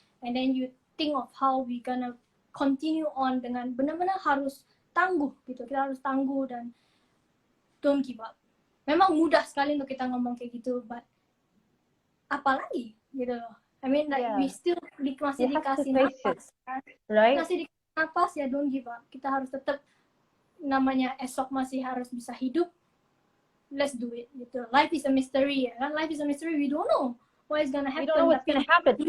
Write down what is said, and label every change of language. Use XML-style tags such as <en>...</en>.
<en>And then you think of how we gonna continue on</en> <id>dengan benar-benar harus tangguh gitu. Kita harus tangguh dan</id> <en>don't give up.</en> <id>Memang mudah sekali untuk kita ngomong kayak gitu, but apalagi gitu loh.</id> <en>I mean like we still</en> <id>masih dikasih napas kan?</id> <en>Right?</en> <id>Masih dikasih napas ya,</id> <en>don't give up.</en> <id>Kita harus tetap, namanya esok masih harus bisa hidup.</id> <en>Let's do it gitu. Life is a mystery ya kan? Life is a mystery, we don't know what is gonna happen. We don't know what's gonna happen.</en>